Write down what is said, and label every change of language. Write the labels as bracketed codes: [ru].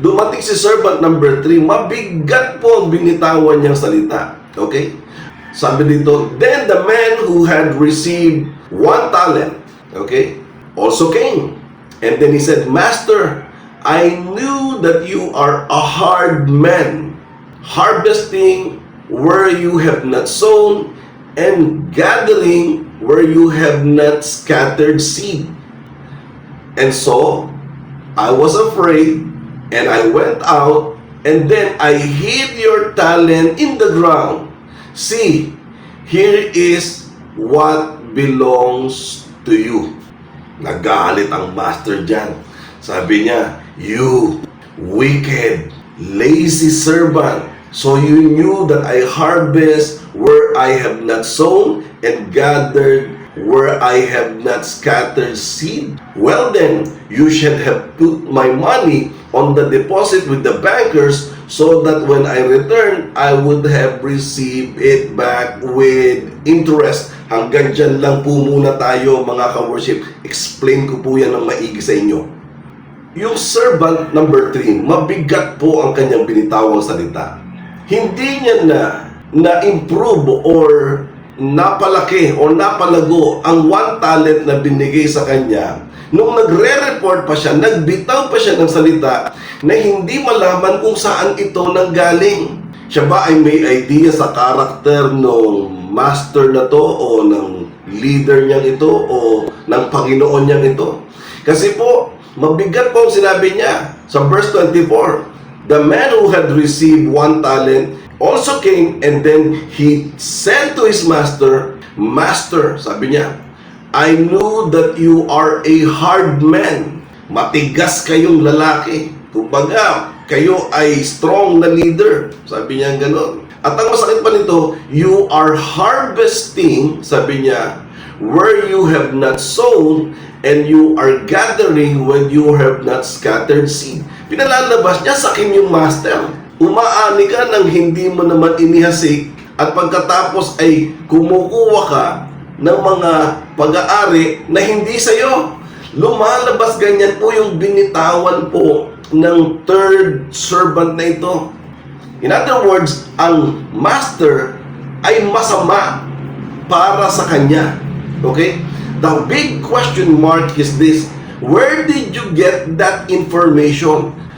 [tl] Dumating si servant number 3, mabigat po ang binitawan niyang salita. [en] Okay? [tl] Sabi dito, [en] then the man who had received 1 talent, okay, also came. And then he said, Master, I knew that you are a hard man, harvesting where you have not sown, and gathering where you have not scattered seed. And so, I was afraid, and I went out, and then I hid your talent in the ground. See, here is what belongs to you. [tl] Nagalit ang master dyan. Sabi niya, [en] you wicked, lazy servant. So you knew that I harvest where I have not sown and gathered where I have not scattered seed. Well then, you should have put my money on the deposit with the bankers so that when I return, I would have received it back with interest. [tl] Hanggang dyan lang po muna tayo mga ka-worship. Explain ko po yan ng maigi sa inyo. Yung servant number 3, mabigat po ang kanyang binitawang salita. Hindi niya na-improve or napalaki o napalago ang 1 talent na binigay sa kanya. Nung nagre-report pa siya, nagbitaw pa siya ng salita na hindi malaman kung saan ito nanggaling. Siya ba ay may idea sa karakter ng master na to o ng leader niyang ito o ng Panginoon niyang ito? Kasi po, mabigat po ang sinabi niya sa verse 24. [en] The man who had received 1 talent also came, and then he said to his master, Master, [tl] sabi niya, [en] I knew that you are a hard man. [tl] Matigas kayong lalaki. Kumbaga, kayo ay strong na leader. Sabi niya gano'n. At ang masakit pa nito, [en] you are harvesting, [tl] sabi niya, [en] where you have not sown, and you are gathering when you have not scattered seed. [tl] Pinalalabas niya sa akin yung master. Umaani ka nang hindi mo naman inihasik at pagkatapos ay kumukuha ka ng mga pag-aari na hindi sa'yo. Lumalabas ganyan po yung binitawan po ng 3rd servant na ito. [en] In other words, [tl] ang master ay masama para sa kanya. [en] Okay? The big question mark is this: where did you get that information?